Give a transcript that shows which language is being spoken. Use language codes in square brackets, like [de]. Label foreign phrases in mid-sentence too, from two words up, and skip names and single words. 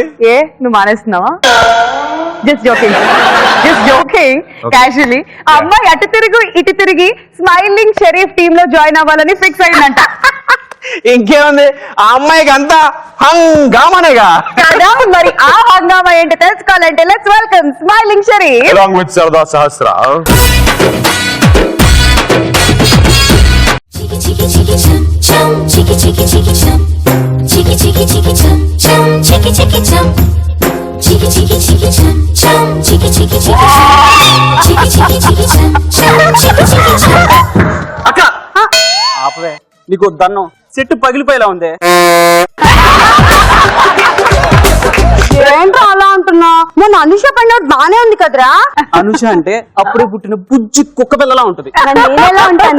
[te] ఏ నువ్వు మానేస్తున్నావా? [en] just joking casually. [te] ఆ అమ్మాయి అటు తిరుగు ఇటు తిరిగి స్మైలింగ్ షరీఫ్ టీమ్ లో జాయిన్ అవ్వాలని ఫిక్స్ అయిందంట. ఇంకేముంది, ఆ అమ్మాయికి అంతా హంగామానేగా కదా. మరి ఆ హంగామా ఏంటో తెలుసుకోవాలంటే [en] let's welcome [te] స్మైలింగ్ షరీఫ్ [en] along with Sarda Sahasra. Chiki chiki chum chum, chiki chiki chiki chum, chiki chiki chiki chum chum, chiki chiki chum, chiki chiki chiki chum chum, chiki chiki chiki chum, chiki chiki chiki chum chum, chiki chiki chum. [te] అక్క ఆపవే, నీకు దన్నం చెట్టు పగిలిపోయేలా ఉంది. ఏంటో అలా అంటున్నా? మొన్న అనుష పండుగ బానే ఉంది కదరా? అనుష అంటే అప్పుడే పుట్టిన బుజ్జి కుక్క పిల్లలా ఉంటది. నేనెలా ఉంటాను?